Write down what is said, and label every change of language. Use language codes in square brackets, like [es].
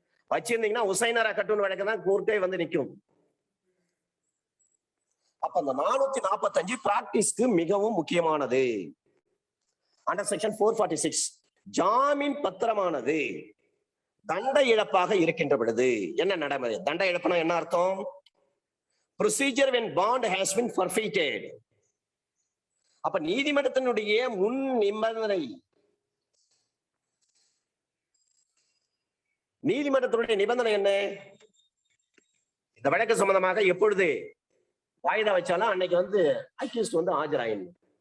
[ta] வச்சிருந்தீங்கன்னா உசைனாரா கட்டூன் வழக்கு தான் கோர்ட்டே நிற்கும். அப்ப அந்த 445 பிராக்டிஸ்க்கு மிகவும் முக்கியமானது. அண்டர் செக்ஷன் 446 ஜாமீன் பத்திரமானது தண்ட இழப்பாக இருக்கின்ற பொழுது என்ன நடைமுறை? தண்ட இழப்புனா என்ன அர்த்தம்? [en] procedure when bond has been forfeited. [ta] அப்ப நீதிமன்றத்தினுடைய முன் நிபந்தனை, நீதிமன்றத்தினுடைய நிபந்தனை என்ன? இந்த வழக்கு சம்பந்தமாக எப்பொழுது வாய்தா வச்சாலும் அன்னைக்கு அக்யூஸ்ட் ஆஜராயிடும்.